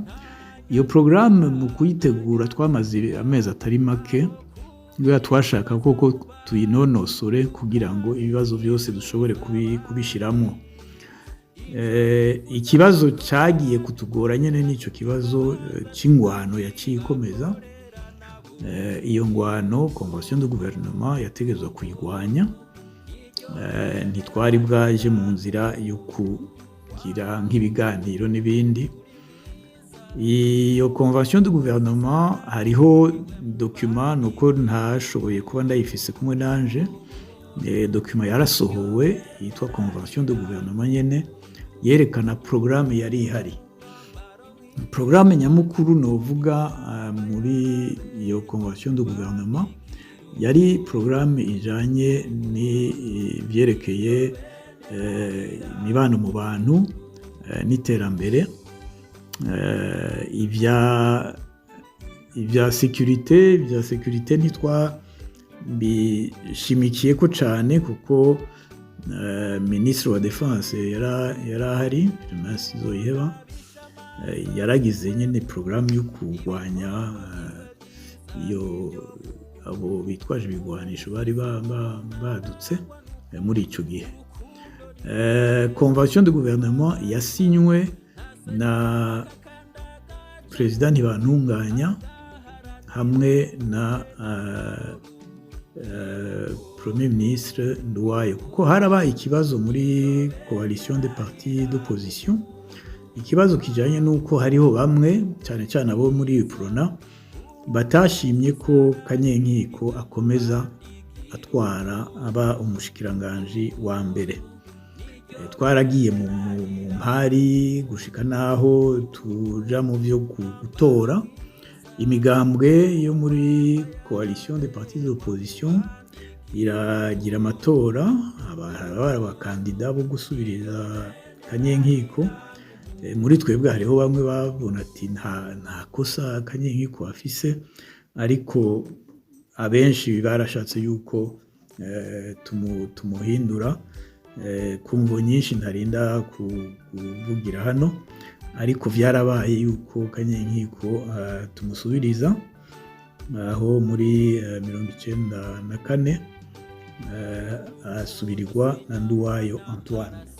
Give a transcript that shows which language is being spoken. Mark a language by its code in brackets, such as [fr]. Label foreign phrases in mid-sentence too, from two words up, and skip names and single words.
[rn] Iyo programme mu kuyitegura twamaze amezi atari make, ngo twashaka koko tuyinonosore kugira ngo ibibazo byose dushobore kubishiramo. Ikibazo cyagiye kutugora nyene nico kibazo c'ingwano yacikomeza. Iyo ngwano [fr] convention de gouvernement [rn] yategezwe kuyigwanya, ntitwari bwaje mu nzira yo kugira nk'ibiganiro n'ibindi. Iyo [fr] convention de gouvernement [rn] hariho document nuko ntashoboye kuba ndayifise kumwe nanje, document yarasohowe yitwa [fr] convention de gouvernement [rn] nyene, yerekana programme yari ihari. porogaramu nyamukuru novuga muri iyo [fr] convention de gouvernement [rn] yari porogaramu ijanye n'ivyerekeye imibano mu bantu n'iterambere, ibya sécurité ntitwabishimikiye ko cane kuko ministre wa défense yarahari Zoiheba, yaragize nyene porogaramu yo kurwanya iyo abo bitwaje ibigwanisho bari badutse muri ico gihe. [fr] Convention de gouvernement [rn] yasinywe na President Ntibantunganya hamwe na [fr] Premier Ministre [rn] Nduwayo, kuko harabaye ikibazo muri [fr] coalition des partis d'opposition, [rn] ikibazo kijanye n'uko hariho bamwe cyane cyane abo muri UPRONA batashimye ko Kanyenkiko akomeza atwara aba umushikiranganji wa mbere. Twaragiye mu mpari gushika naho tuja mu byo gutora imigambwe yo muri [fr] coalition des partis d'opposition [rn] iragira amatora abakandida bo gusubiriza Kanyenkiko. Muri twebwe hariho bamwe babona ati nta kosa Kanyenkiko afise, ariko abenshi barashatse yuko tumuhindura kumvo nyinshi ntarinda kuvugira hano, ariko vyarabaye yuko Kanyenkiko tumusubiriza aho muri 1994 asubirirwa na Nduwayo Antoine.